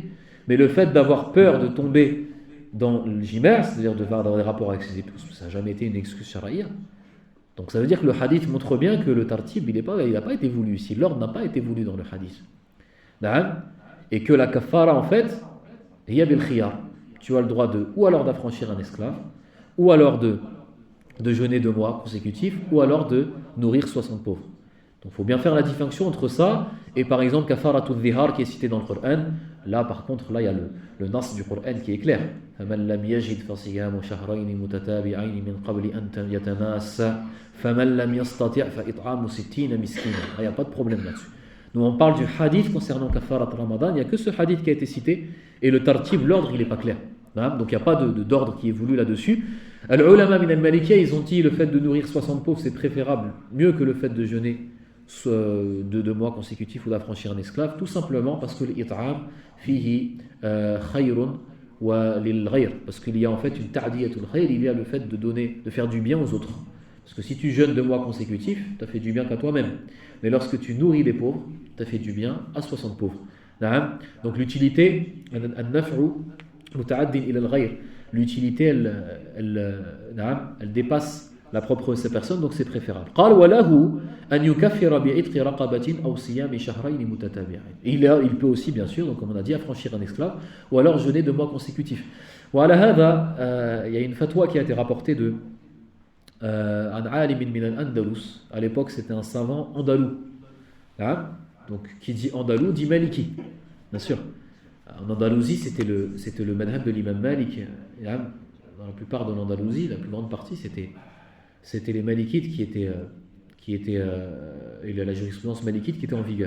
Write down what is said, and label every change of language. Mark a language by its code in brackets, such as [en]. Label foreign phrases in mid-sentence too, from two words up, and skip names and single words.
[fr] Mais le fait d'avoir peur de tomber dans le jimar, c'est-à-dire de faire des rapports avec ses épouses, ça n'a jamais été une excuse shar'iyya. Donc ça veut dire que le hadith montre bien que le tartib, il n'a pas été voulu ici. L'ordre n'a pas été voulu dans le hadith. Et que la kafara, en fait, [ar] هي بالخيار. [fr] Tu as le droit ou alors d'affranchir un esclave, ou alors de jeûner 2 mois consécutifs, ou alors de nourrir 60 pauvres. Donc il faut bien faire la distinction entre ça et par exemple [ar] كفارة الظهار [fr] qui est cité dans le Coran. Là par contre, là il y a le nas du Coran qui est clair. [ar] فَمَنْ لَمْ يَجِدْ فَصِيَامُ شَهْرَيْنِ مُتَتَابِعَيْنِ مِنْ قَبْلِ أَنْ يَتَمَاسَّا فَمَنْ لَمْ يَسْتَطِعْ فَإِطْعَامُ 60 مسكينا. [fr] Il n'y a pas de problème là-dessus. Nous on parle du hadith concernant kafarat Ramadan, il n'y a que ce hadith qui a été cité et le tartib, l'ordre il n'est pas clair. Donc il n'y a pas d'ordre qui est voulu là-dessus. [ar] العلماء من المالكية, [fr] ils ont dit le fait de nourrir 60 pauvres c'est préférable, mieux que le fait de jeûner de 2 mois consécutifs ou d'affranchir un esclave, tout simplement parce que [ar] الإطعام فيه خير وللغير, [fr] parce qu'il y a en fait une [ar] تعدية الخير, [fr] il y a le fait de donner, de faire du bien aux autres. Parce que si tu jeûnes 2 mois consécutifs, tu as fait du bien qu'à toi-même. Mais lorsque tu nourris les pauvres, tu as fait du bien à 60 pauvres. Donc l'utilité, l'utilité elle dépasse la propre de ces personnes, donc c'est préférable. Il peut aussi, bien sûr, donc comme on a dit, affranchir un esclave, ou alors jeûner 2 mois consécutifs. Il y a une fatwa qui a été rapportée de un [ar] عالم من الأندلس. [fr] À l'époque, c'était un savant andalou. Donc, qui dit andalou dit maliki. Bien sûr. En Andalousie, c'était le madhab de l'imam Malik. Dans la plupart de l'Andalousie, la plus grande partie, c'était les malikites qui étaient et la jurisprudence malikite qui était en vigueur.